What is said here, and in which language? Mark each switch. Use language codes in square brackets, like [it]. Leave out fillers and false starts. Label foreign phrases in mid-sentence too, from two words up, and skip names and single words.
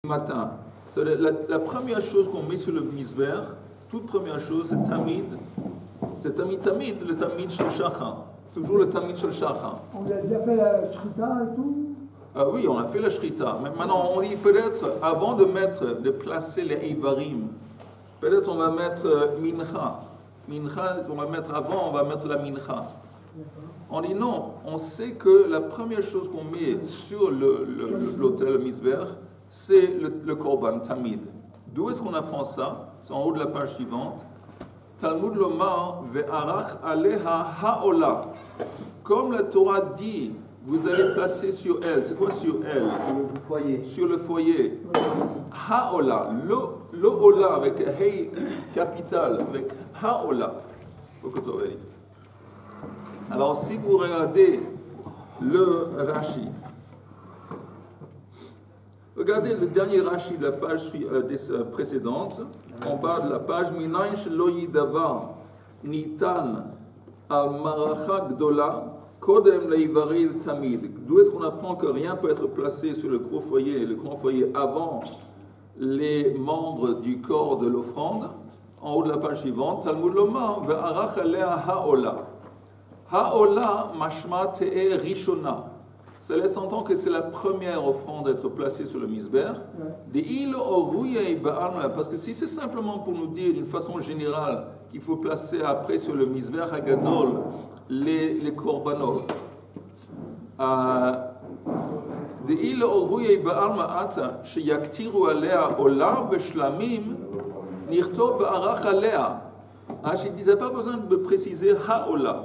[fr] matin. La première chose qu'on met sur le misber, toute première chose, c'est tamid. C'est tamid, le [he] תמיד של שחר. [fr] Toujours le [he] תמיד של שחר. [fr] On a déjà fait la shrita et tout? Oui, on a fait la shrita. Mais maintenant, on dit peut-être, avant de placer les ivarim, peut-être on va mettre mincha. Mincha, on va mettre avant, on va mettre la mincha. On dit non, on sait que la première chose qu'on met sur l'autel, le misber, c'est le korban, tamid. D'où est-ce qu'on apprend ça? C'est en haut de la page suivante. [he] תלמוד לומר וערך עליה העולה. [fr] Comme la Torah dit, vous allez placer sur elle. C'est quoi sur elle? Sur le foyer. Sur le foyer. Ha'ola. Le ola avec hey capital, avec ha'ola. Alors si vous regardez le Rashi, regardez le dernier Rashi de la page précédente, en bas de la page, [he] מנין שלא ידבר ניתן על מערכה גדולה קודם לאיברי תמיד. [fr] D'où est-ce qu'on apprend que rien peut être placé sur le grand foyer avant les membres du corps de l'offrande? En haut de la page suivante, [he] תלמוד לומר וערך עליה העולה. העולה משמע תהא ראשונה. [fr] Ça laisse entendre que c'est la première offrande à être placée sur le misber. Parce que si c'est simplement pour nous dire d'une façon générale qu'il faut placer après sur le [he] מזבח הגדול [fr] les korbanot, je ne disais pas besoin de préciser ha'ola.